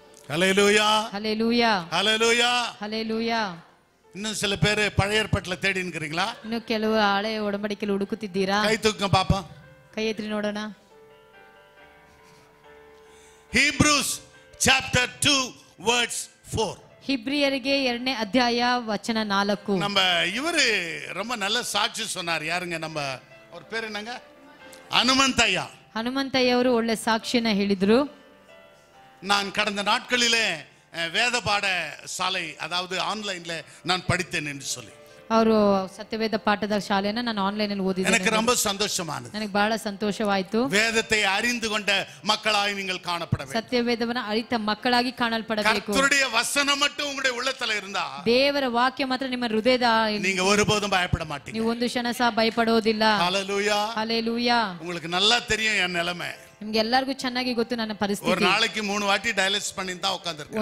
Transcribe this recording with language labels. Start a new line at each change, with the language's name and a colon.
Tamil: ஹalleluya,
Kannada: hallelujah,
Tamil: ஹalleluya.
Kannada: Hallelujah.
Tamil: இன்னும் சில பேர் பழைய ஏற்பாட்டுல தேடி இருக்கிறீங்களா?
Kannada: ಇನ್ನು ಕೆಲವು ಹಳೆ ಒಡಂಬಡಿಕೆಯಲ್ಲಿ ಹುಡುಕುತ್ತಿದ್ದೀರಾ?
Tamil: கை தூக்குங்க பாப்பா.
Kannada: ಕೈ ಎತ್ತಿ ನೋಡೋಣ.
English: Hebrews chapter 2 verse 4.
Kannada: ಹಿಬ್ರಿಯರಿಗೆ 2ನೇ ಅಧ್ಯಾಯ ವಚನ 4.
Tamil: நம்ம இவரு ரொம்ப நல்ல சாட்சி சொன்னார். யாருங்க? நம்ம அவர் பேர் என்னங்க? ஹனுமந்தையா.
Kannada: ಹನುಮಂತಯ್ಯವರು ಒಳ್ಳೆ ಸಾಕ್ಷಿನ ಹೇಳಿದ್ರು.
Tamil: நான் கடந்த நாட்களிலே வேத பாட சாலை, அதாவது ஆன்லைன்ல நான் படித்தேன் என்று சொல்லி,
Kannada: ಅವರು ಸತ್ಯವೇದ ಪಾಠದ ಶಾಲೆಯನ್ನ ನಾನು ಆನ್ಲೈನ್ ಅಲ್ಲಿ ಓದಿದ್ದೇನೆ.
Tamil: எனக்கு ரொம்ப சந்தோஷமானது.
Kannada: ನನಗೆ ಬಹಳ ಸಂತೋಷವಾಯಿತು.
Tamil: வேதத்தை அறிந்து கொண்ட மக்களாய் நீங்கள் காணப்பட வேண்டும்.
Kannada: ಸತ್ಯವೇದವನ್ನ ಅರಿತ ಮಕ್ಕಳಾಗಿ ಕಾಣಲ್ಪಡಬೇಕು.
Tamil: கர்த்தருடைய வசனம் மட்டும் உங்களுடைய உள்ளத்துல இருந்தா,
Kannada: ದೇವರ ವಾಕ್ಯ ಮಾತ್ರ ನಿಮ್ಮ ಹೃದಯದ,
Tamil: நீங்க ஒருபோதும் பயப்பட மாட்டீங்க.
Kannada: ನೀವು ಒಂದು ಕ್ಷಣ ಸಹ ಭಯಪಡೋದಿಲ್ಲ.
Tamil: ஹalleluya.
Kannada: ಹಲ್ಲೆಲೂಯಾ.
Tamil: உங்களுக்கு நல்லா தெரியும் என் நிலைமை.
Kannada: ನಿಮ್ಗೆ ಎಲ್ಲರಿಗೂ ಚೆನ್ನಾಗಿ ಗೊತ್ತು ನನ್ನ
Tamil: ஒரு
Kannada: ಪರಿಸ್ಥಿತಿ.
Tamil: நாளைக்கு 3 வாட்டி டயாலிசிஸ் பண்ணி தான் உட்கார்ந்திருக்கேன்.